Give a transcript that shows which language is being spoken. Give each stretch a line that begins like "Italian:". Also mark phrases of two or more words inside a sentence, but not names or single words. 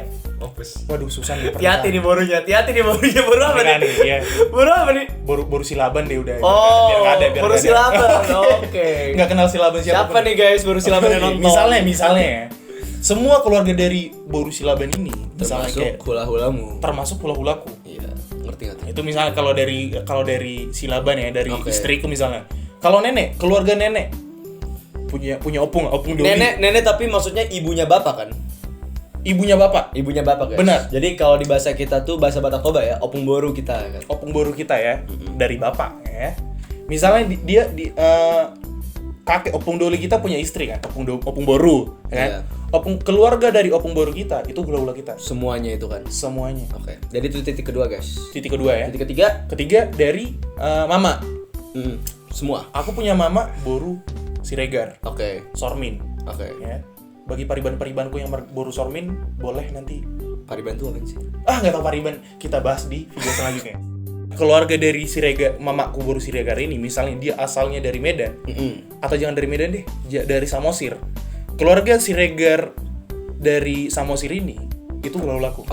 Indonesian: Waduh, susah nih. Hati-hati nih borunya, boru apa nih? Iya. Boru apa nih? Boru silaban deh udah. Oh, biar nggak ada. boru silaban. Oke. Nggak kenal silaban Siapa nih guys boru silaban yang nonton? Misalnya ya. Semua keluarga dari boru silaban ini, misalnya kayak Termasuk hula-hulamu. termasuk hula-hulaku. Iya, ngerti. Itu misalnya kalau dari silaban ya, dari Oke. istriku misalnya. Kalau nenek, keluarga nenek punya
Batak Toba: opung doli.
Indonesian: Nenek tapi maksudnya ibunya bapak kan? Ibunya bapak. Ibunya bapak guys. Benar. Jadi kalau di bahasa kita tuh bahasa Batak Toba ya,
Batak Toba: opung boru
Indonesian: kita kan.
Batak Toba: Opung boru
Indonesian: kita ya, dari bapak ya. Misalnya dia kakek
Batak Toba: opung doli
Indonesian: kita punya istri kan,
Batak Toba: opung boru
Indonesian: ya kan. Opung keluarga dari
Batak Toba: opung boru
Indonesian: kita itu hula-hula kita. Semuanya itu kan. Semuanya. Oke. Jadi itu titik kedua guys. Titik kedua ya. Titik ketiga dari mama. Semua. Aku punya mama boru Siregar. Oke. Sormin. Oke. Ya. Bagi pariban-paribanku yang boru Sormin, boleh nanti. Pariban tuh apa sih? Nggak tahu pariban, kita bahas di video selanjutnya. Keluarga dari Siregar, mamaku boru Siregar ini, misalnya dia asalnya dari Medan, atau jangan dari Medan deh, dari Samosir. Keluarga Siregar dari Samosir ini, itu hula-hulaku.